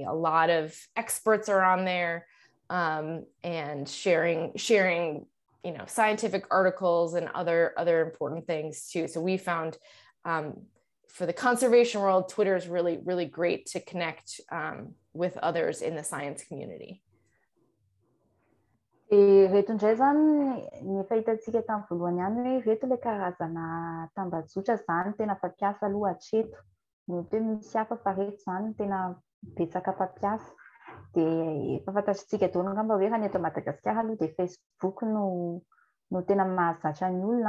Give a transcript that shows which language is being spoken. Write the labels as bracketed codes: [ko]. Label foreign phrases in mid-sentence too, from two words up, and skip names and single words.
[en] A lot of experts are on there and sharing, scientific articles and other important things too. So we found for the conservation world, Twitter is really, really great to connect with others in the science community. [mg] Reto indray zany ny fahitantsika tamin'ny voalohany ihany hoe reto le karazana tambazotra zany tena fampiasa aloha hatreto. Mety hoe misy hafa fa reto zany tena betsaka fampiasa. Dia efa fantatritsika daholo angamba hoe raha ny eto Madagasikara aloha dia Facebook no tena mahazatra ny olona.